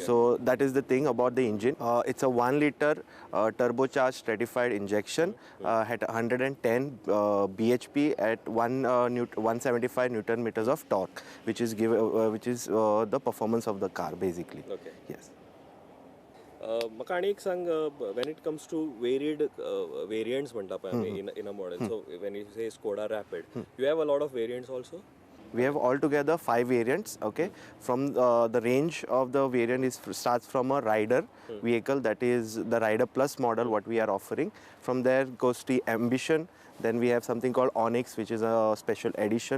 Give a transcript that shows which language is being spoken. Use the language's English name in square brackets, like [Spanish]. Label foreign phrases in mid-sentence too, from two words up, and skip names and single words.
[English] So that is the thing about the engine. It's a 1 liter turbocharged stratified injection at 110 bhp at 175 newton meters of torque, which is the performance of the car basically. Okay. Yes. [Konkani] म्हाका आनी एक सांग, [English] when it comes to varied variants [Konkani] म्हणटा पळय आमी [English] in a model, so when you say Skoda Rapid, you have a lot of variants also? We have altogether 5 variants. Okay, from the range of the variant starts from a rider vehicle, that is the Rider Plus model what we are offering. From there goes to Ambition. Then we have something called Onyx, which is a special edition.